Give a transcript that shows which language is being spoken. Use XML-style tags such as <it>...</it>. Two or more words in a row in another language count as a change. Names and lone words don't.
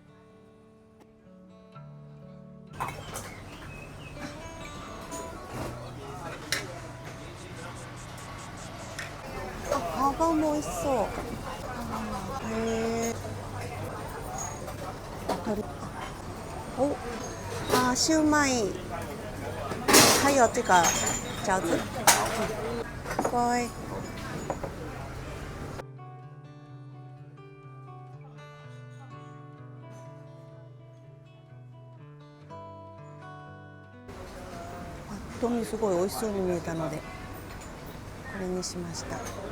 <ja>ハーバーも美味しそう。シューマイ。</ja> <zh>还有这个饺子。</zh> <ja>こい。パッと見すごい美味しそうに見えたのでこれにしました。</ja>